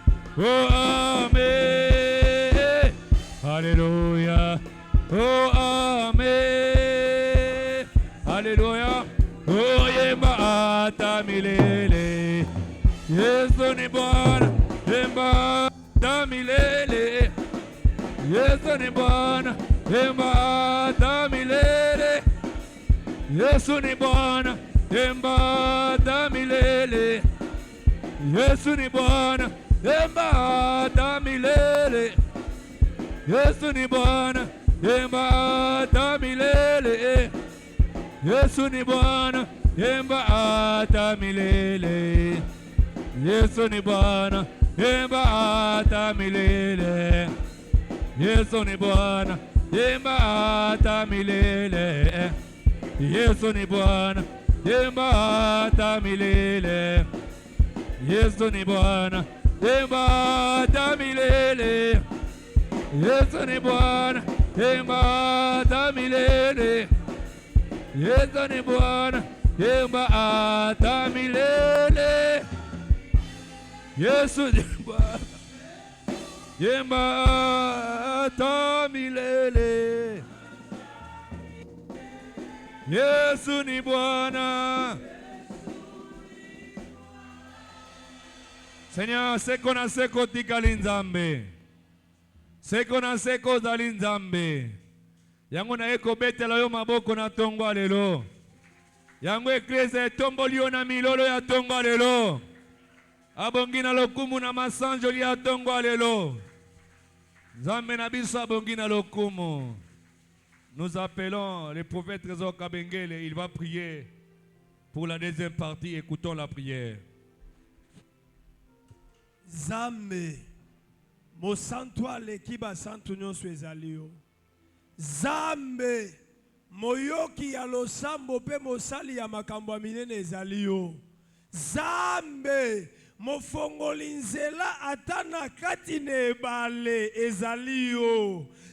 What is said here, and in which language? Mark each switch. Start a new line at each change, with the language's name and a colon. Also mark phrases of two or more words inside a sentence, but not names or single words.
Swahili: Oh Amen. Alléluia. Oh Amen. Alléluia. Oh yemba ata milele. Yesu ni Bwana. Yemba ata milele. Yesu ni Bwana. Yemba ata milele. Yesu ni Bwana. Yemba ata milele. Yesu ni Bwana. Yemba ata milele. Yesu ni Bwana. Yemba ata milele. Yesu ni Bwana. Yemba ata milele. Yesu ni Bwana. Yemba ata milele. Yesu ni Bwana. Yemba ata milele. Yesu ni Bwana. Yemba ata milele. Yesu ni Bwana. Yemba ata milele. Yesu ni Bwana. Yemba ata milele. Yesu ni Bwana. Yemba ata milele. Yesu ni Bwana. Yemba ata milele. Yesu ni Bwana.
Lingala: Seigneur, seko na seko tikali nzambe. Seko na seko zali nzambe. Yango na eko betela yo maboko na tongo lelo. Yango eklese tomboli yo na milolo ya tongo lelo. Abongi na lokumu na masanjoli ya tongo lelo. Nzambe na biso abongi na lokumu.
French: Nous appelons le prophète Trésor Kabengele. Il va prier pour la deuxième partie. Écoutons la prière.
Lingala: Zambe mosantu aleki basantu nyonso ezali yo. Zambe moyoki ya losambo pe mosali ya makambo ya minene ezali yo. Zambe mofongoli nzela ata na kati na ebale ezali yo.